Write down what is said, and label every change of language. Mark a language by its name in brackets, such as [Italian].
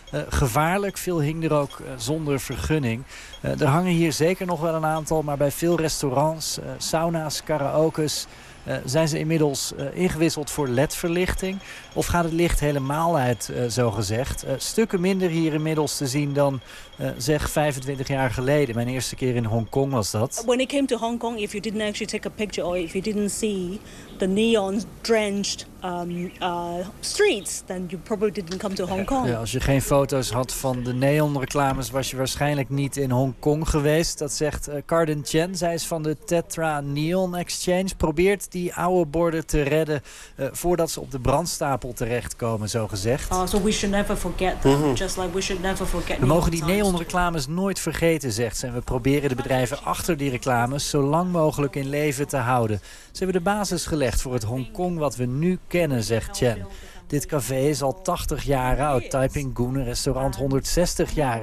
[Dutch] Gevaarlijk, veel hing er ook zonder vergunning. Er hangen hier zeker nog wel een aantal, maar bij veel restaurants, sauna's, karaoke's zijn ze inmiddels ingewisseld voor LED-verlichting. Of gaat het licht helemaal uit, zogezegd. Stukken minder hier inmiddels te zien dan, zeg, 25 jaar geleden. Mijn eerste keer in Hongkong was dat. [English] When it came to Hong Kong, if you didn't actually take a picture or if you didn't see the neon-drenched streets, then you probably didn't come to Hong Kong. [Dutch] Ja, als je geen foto's had van de neonreclames, was je waarschijnlijk niet in Hongkong geweest. Dat zegt Carden Chen. Zij is van de Tetra Neon Exchange. Probeert die oude borden te redden voordat ze op de brandstapel terechtkomen, zo gezegd. [English] So we should never forget them. Just like we should never forget. [Dutch] We mogen die neonreclames nooit vergeten, zegt ze. En we proberen de bedrijven achter die reclames zo lang mogelijk in leven te houden. Ze hebben de basis gelegd voor het Hongkong wat we nu kennen, zegt Chen. Dit café is al 80 jaar oud. Taiping Goon, een restaurant 160 jaar.